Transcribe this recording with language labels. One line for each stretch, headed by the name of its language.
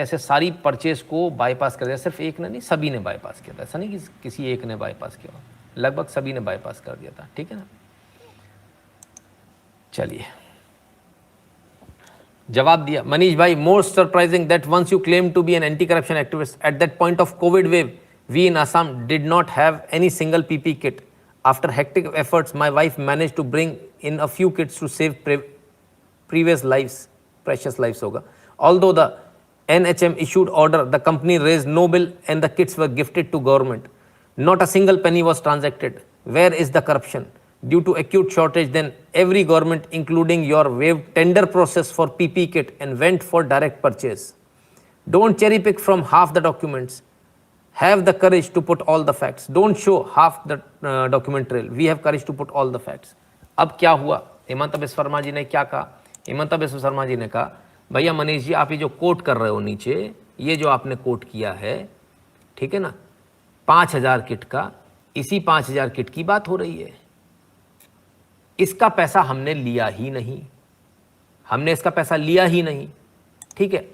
Hindi: ऐसे सारी परचेज को बाईपास कर दिया, सिर्फ एक ने नहीं, सभी ने बाईपास किया था, ऐसा नहीं कि किसी एक ने बाईपास किया, लगभग सभी ने बाईपास कर दिया था, ठीक है ना। चलिए जवाब दिया मनीष भाई,
English: Most surprising that once you claim to be an anti corruption activist at that point of covid wave we in Assam did not have any single PP kit. After hectic efforts my wife managed to bring in a few kits to save previous lives, precious lives होगा। Although the NHM issued order, the company raised no bill and the kits were gifted to government. Not a single penny was transacted. Where is the corruption? Due to acute shortage, then every government, including your, waived tender process for PP kit and went for direct purchase. Don't cherry pick from half the documents. Have the courage to put all the facts. Don't show half the document trail. We have courage to put all the facts.
Hindi: अब क्या हुआ? हेमंत बिस्वा शर्मा जी ने क्या कहा? हेमंत बिस्वा शर्मा जी ने कहा भैया मनीष जी आप ये जो कोट कर रहे हो नीचे, ये जो आपने कोट किया है, ठीक है ना, 5000 किट का, इसी 5000 किट की बात हो रही है, इसका पैसा हमने लिया ही नहीं, हमने इसका पैसा लिया ही नहीं, ठीक है।